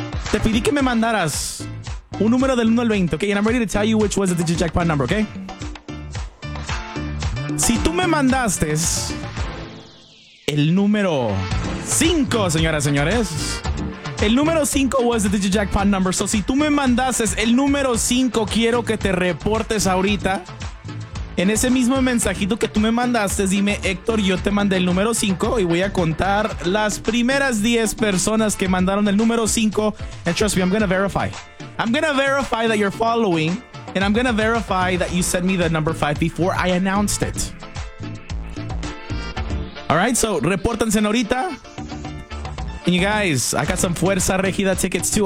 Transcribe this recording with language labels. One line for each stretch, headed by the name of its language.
Spanish: Te pedí que me mandaras un número del 1 al 20, okay?
English: And I'm ready to tell you which was the Digi Jackpot number, okay?
Spanish: Si tú me mandaste el número 5, señoras y señores. El número 5
English: was the Digi Jackpot number.
Spanish: So si tú me mandaste el número 5, quiero que te reportes ahorita. En ese mismo mensajito que tú me mandaste, dime, Héctor, yo te mandé el número 5 y voy a contar las primeras 10 personas que mandaron el número 5.
English: And trust me, I'm gonna verify that you're following. And I'm gonna verify that you sent me the number 5 before I announced it. Alright, so
Spanish: repórtense ahorita.
English: And you guys, I got some Fuerza Regida tickets too.